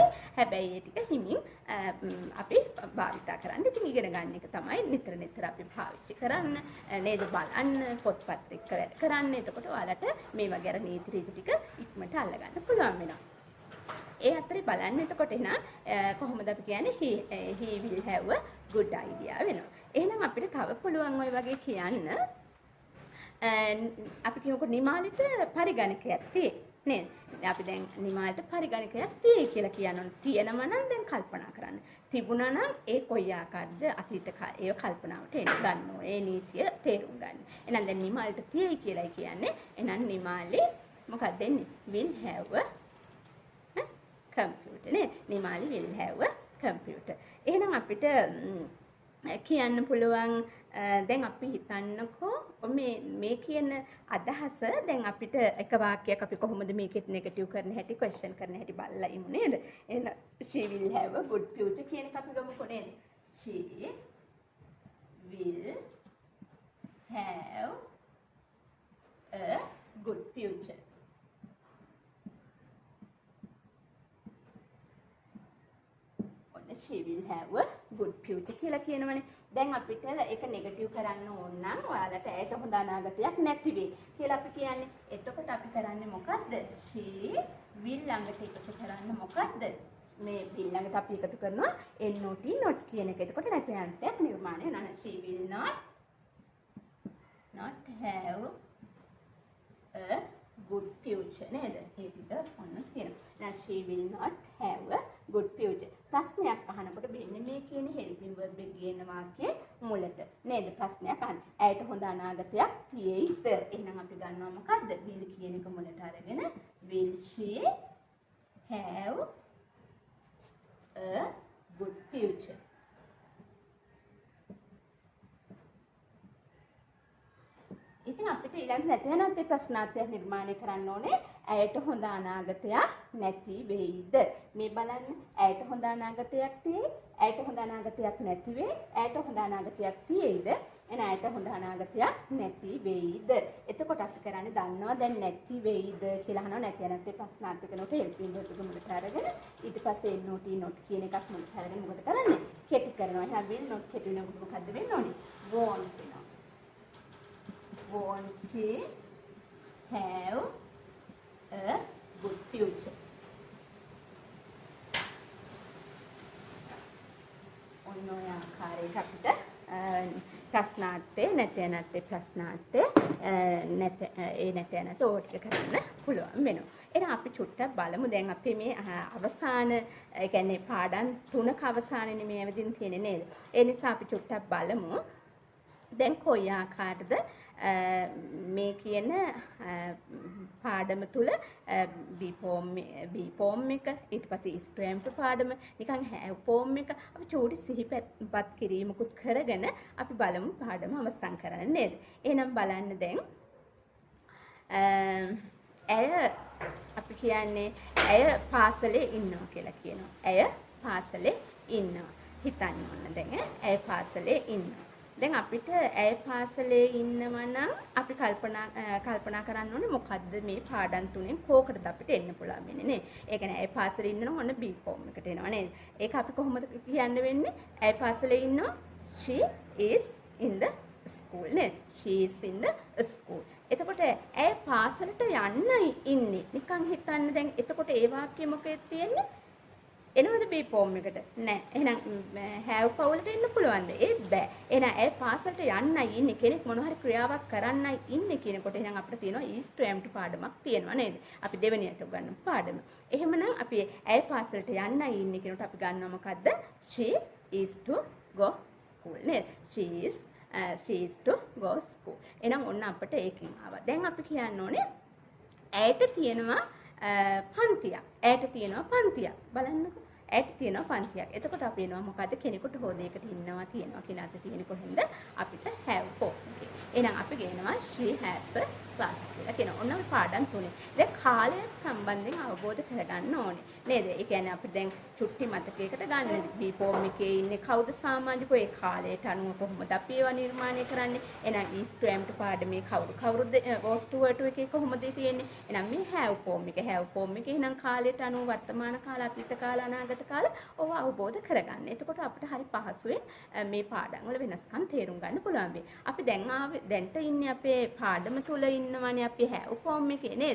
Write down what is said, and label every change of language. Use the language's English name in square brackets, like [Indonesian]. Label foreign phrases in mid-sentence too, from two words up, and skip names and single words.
[Sinhala] හැබැයි ඒ ටික හිමින් අපි භාවිතා කරන්න. ඉතින් ඉගෙන ගන්න එක තමයි නිතර අපි පාවිච්චි කරන්න. නේද බලන්න පොත්පත් එක්ක වැඩ කරන්න. එතකොට ඔයාලට මේ වගේ අර නීති රීති ටික ඉක්මනට අල්ලගන්න පුළුවන් වෙනවා. ඒ අතරේ බලන්න එතකොට එහෙනම් කොහොමද අපි කියන්නේ [English] he will have a good idea [Sinhala] වෙනවා. එහෙනම් අපිට තව පුළුවන් ওই වගේ කියන්න අපි කියමුකෝ නිමාලිට පරිගණකයක් තියෙයි නේද? අපි දැන් නිමාලිට පරිගණකයක් තියෙයි කියලා කියනොත් තියෙනම නම් දැන් කල්පනා කරන්න. තිබුණා නම් ඒ කොයි ආකාරද අතීත ඒ කල්පනාවට එන්න ගන්න ඕනේ. ඒ නීතිය තේරුම් ගන්න. එහෙනම් දැන් නිමාලිට තියෙයි කියලායි කියන්නේ. එහෙනම් නිමාලි මොකක්ද දෙන්නේ? [English] will have a computer නේ. නිමාලි will have a computer. [Sinhala] එහෙනම් අපිට කියන්න පුළුවන් දැන් අපි හිතන්නකෝ මේ කියන අදහස දැන් අපිට එක වාක්‍යයක් අපි කොහොමද මේකෙත් නෙගටිව් කරන හැටි ක්වෙස්චන් කරන හැටි බලලා ඉමු නේද? එහෙනම් [English] she will have a good future [Sinhala] කියන එක අපි ගමුකෝ නේද? [English] she will have a good future. she will have a good future [Sinhala] කියලා කියනවනේ. දැන් අපිට ඒක නෙගටිව් කරන්න ඕන නම් ඔයාලට ඇයට හොඳ අනාගතයක් නැති වෙයි කියලා අපි කියන්නේ. එතකොට අපි කරන්නේ මොකද්ද? [English] she will [Sinhala] ළඟට එකතු කරන්න මොකද්ද? මේ will ළඟට අපි එකතු කරනවා not කියන එක. එතකොට නැති අන්තයක් නිර්මාණය වෙනවා. [English] she will not have a good future නේද? [Sinhala] ඒ ටික ඔන්න තියෙනවා. [English] now she will not have a good future. [Sinhala] ප්‍රශ්නයක් අහනකොට මෙන්න මේ කියන [English] helping verb [Sinhala] එක කියන වාක්‍යයේ මුලට නේද ප්‍රශ්නයක් අහන්න. ඇයට හොඳ අනාගතයක් තියෙයිද? එහෙනම් අපි ගන්නවා මොකද්ද? [English] will [Sinhala] කියන එක මුලට අරගෙන [English] will she have a good future? [Sinhala] ඉතින් අපිට ඊළඟ නැති ප්‍රශ්නාර්ථයක් නිර්මාණය කරන්න ඕනේ. ඇයට හොඳ අනාගතයක් නැති වෙයිද? මේ බලන්න. ඇයට හොඳ අනාගතයක් තියෙයි. ඇයට හොඳ අනාගතයක් නැති වෙයි. ඇයට හොඳ අනාගතයක් තියෙයිද? එන ඇයට හොඳ අනාගතයක් නැති වෙයිද? එතකොට අපි කරන්නේ දන්නවා දැන් නැති වෙයිද කියලා අහනවා. නැති ප්‍රශ්නාර්ථ කරනකොට [English] helping verb [Sinhala] එක මුලට අරගෙන ඊට පස්සේ not කියන එකක් මුලට අරගෙන මොකද කරන්නේ? කෙටි කරනවා. එහෙනම් [English] will not [Sinhala] කෙටි වෙනකොට මොකද්ද වෙන්න ඕනේ? won't වෙනවා. [English] won't she have a good future? [Sinhala] ඔන්න ඔය ආකාරයට අපිට ප්‍රශ්නාර්ථය නැති ප්‍රශ්නාර්ථය නැති ඕ ටික කරන්න පුළුවන් වෙනවා. එහෙනම් අපි චුට්ටක් බලමු. දැන් අපි මේ අවසාන ඒ කියන්නේ පාඩම් 3ක අවසානයේ මේ ඇවිදින් තියෙන්නේ නේද? ඒ නිසා අපි චුට්ටක් බලමු. දැන් කොයි ආකාරද මේ කියන පාඩම තුල [English] be form [Sinhala] එක ඊට පස්සේ [English] is to am to [Sinhala] පාඩම නිකන් [English] have form [Sinhala] එක අපි චූටි සිහිපත් කිරීමකුත් කරගෙන අපි බලමු පාඩම අවසන් කරන්න නේද? එහෙනම් බලන්න දැන් ඇය අපි කියන්නේ ඇය පාසලේ ඉන්නවා කියලා කියනවා. ඇය පාසලේ ඉන්නවා. හිතන්න ඕන දැන් ඇය පාසලේ ඉන්නවා. දැන් අපිට ඇය පාසලේ ඉන්නවා නම් අපි කල්පනා කරන්න ඕනේ මොකද්ද මේ පාඩම් තුනෙන් කෝකටද අපිට එන්න පුළුවන් වෙන්නේ නේ. ඒ කියන්නේ ඇය පාසලේ ඉන්නවා ඔන්න [English] B form [Sinhala] එකට එනවා නේද? ඒක අපි කොහොමද කියන්න වෙන්නේ? ඇය පාසලේ ඉන්නවා [English] she is in the school නේද? she is in the school. [Sinhala] එතකොට ඇය පාසලට යන්නයි ඉන්නේ. නිකන් හිතන්න දැන් එතකොට ඒ වාක්‍යය මොකෙද තියෙන්නේ? එනවද [English] B form [Sinhala] එකට? නෑ. එහෙනම් have පවුලට එන්න පුළුවන්ද? ඒත් බෑ. එහෙනම් ඇය පාසලට යන්නයි ඉන්නේ කෙනෙක් මොන හරි ක්‍රියාවක් කරන්නයි ඉන්නේ කියනකොට එහෙනම් අපිට තියෙනවා [English] is to am to [Sinhala] පාඩමක් තියෙනවා නේද? අපි දෙවෙනියට ගන්න පාඩම. එහෙමනම් අපි ඇය පාසලට යන්නයි ඉන්නේ කියනකොට අපි ගන්නවා මොකද්ද? [English] she is to go school නේද? she is to go school. [Sinhala] එහෙනම් ඔන්න අපිට ඒකෙන් ආවා. දැන් අපි කියන්න ඕනේ ඇයට තියෙනවා පන්තියක්. ඇයට තියෙනවා පන්තියක්. බලන්නකෝ. ඇයට තියෙනවා පන්තියක්. එතකොට අපි එනවා මොකද්ද? කෙනෙකුට හෝ දෙයකට ඉන්නවා තියෙනවා කියන අර්ථය තියෙන කොහෙන්ද? අපිට [English] have form [Sinhala] එකේ. එහෙනම් අපි ගේනවා [English] she has a class [Sinhala] කියලා කියනවා. ඔන්න අපි පාඩම් තුනේ. දැන් කාලයත් සම්බන්ධයෙන් අවබෝධ කරගන්න ඕනේ. නේද? ඒ කියන්නේ අපි දැන් චුට්ටි මතකයකට ගන්න [English] B form [Sinhala] එකේ ඉන්නේ කවුද සාමාජිකව ඒ කාලයට අනුව කොහොමද අපි ඒවා නිර්මාණය කරන්නේ? එහෙනම් [English] is to am to [Sinhala] පාඩමේ කවුරුද [English] was to were to [Sinhala] එකේ කොහොමද තියෙන්නේ? එහෙනම් මේ [English] have form [Sinhala] එකේ එහෙනම් කාලයට අනුව වර්තමාන කාල, අතීත කාල, අනාගත කාල ඔව අවබෝධ කරගන්න. එතකොට අපිට හරි පහසුවෙන් මේ පාඩම් වල වෙනස්කම් තේරුම් ගන්න පුළුවන් වෙයි. අපි දැන්ට ඉන්නේ අපේ පාඩම තුල ඉන්නවනේ අපි [English] have form [Sinhala] එකේ නේද?